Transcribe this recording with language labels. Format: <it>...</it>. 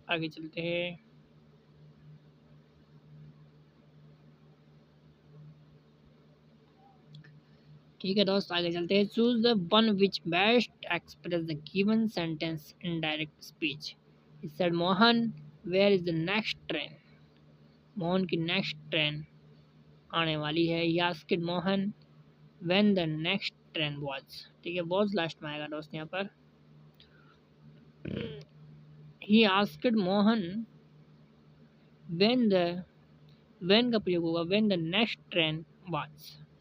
<hi>आगे चलते हैं, ठीक है दोस्त, आगे चलते हैं।</hi> <en>Choose the one which best expresses the given sentence in direct speech. He said, Mohan where is the next train?</en> <hi>Mohan की नेक्स्ट ट्रेन आने वाली है।</hi> <en>He asked Mohan when the next train was।</en> <hi>ठीक है, was लास्ट में आएगा दोस्त यहाँ पर।</hi> <en>He asked Mohan when</en> <hi>का प्रयोग होगा</hi> <en>when the next train was।</en>